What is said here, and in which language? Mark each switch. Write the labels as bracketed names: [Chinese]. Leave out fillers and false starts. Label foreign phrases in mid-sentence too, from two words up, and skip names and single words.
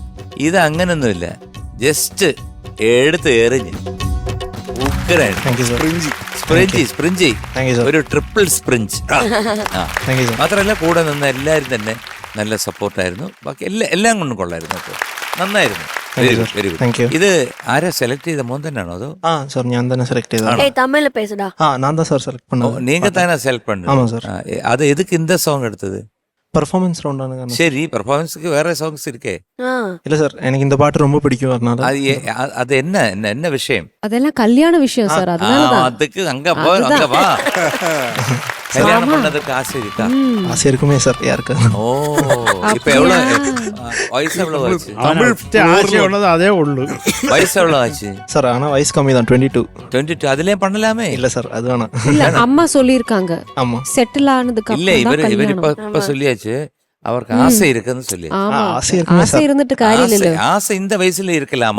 [Malayalam] ഇത് അങ്ങനൊന്നുമില്ല, ജസ്റ്റ് എടുത്ത് എറിഞ്ഞ് [English] Thank you sir. [Malayalam] സ്പ്രിഞ്ചി [English] Thank you sir. [Malayalam] ഒരു ട്രിപ്പിൾ സ്പ്രിഞ്ച്. [English] Thank you sir. [Malayalam] മാത്രമല്ല കൂടെ നിന്ന് എല്ലാവരും തന്നെ നല്ല സപ്പോർട്ടായിരുന്നു. ബാക്കി എല്ലാം കൊണ്ടും കൊള്ളായിരുന്നു കേട്ടോ, നന്നായിരുന്നു. [English] Very good, very Thank you. ഗുഡ്. [Malayalam] ഇത് ആരാ സെലക്ട് ചെയ്ത, മോൻ തന്നെയാണോ അതോ? സാർ, ഞാൻ തന്നെ സെലക്ട് ചെയ്തതാണ്. [Tamil] ஏய் தமிழ்ல பேசுடா. நான் தான் சார் செலக்ட் பண்ணேன். நீங்க தானே செலக்ட் பண்ணது? ஆமா சார். அது எதுக்கு இந்த சாங் எடுத்தது? பெர்ஃபார்மன்ஸ் ரவுண்டான காரணம். சரி, பெர்ஃபார்மன்ஸ்க்கு வேற சாங்ஸ் இருக்கே. இல்ல சார், எனக்கு இந்த பாட்டு ரொம்ப பிடிக்கும். அதனால அது என்ன விஷயம்? அதெல்லாம் கல்யாண விஷயம் சார், அதனாலதான். அதுக்கு அங்க வா. கல்யாணம் பண்ணதுக்கு ஆசை இருக்கா? ஆசை இருக்குமே சார், யாருக்கு? ஓ, இப்ப எவ்வளவு வயசு எவ்வளவு ஆச்சு? [Malayalam] ആശയമുള്ളത് അതേ ഉള്ളൂ. [Tamil] வயசு எவ்வளவு ஆச்சு சார்? ஆனா வயசு கம்மி தான், 22. 22. அதுலயே பண்ணலாமே. இல்ல சார், அது வேணாம். இல்ல, அம்மா சொல்லிருக்காங்க ஆமா. செட்டில் ஆனதுக்கு இல்ல, அப்புறம் இவர் இப்ப சொல்லியாச்சு அவருக்கு ஆசை இருக்குன்னு சொல்லி. ஆமா, ஆசை இருக்குமே ஆசை சார். இருந்துட்டு காரியம் இல்ல. ஆசை இந்த வயசுல இருக்கலாமா?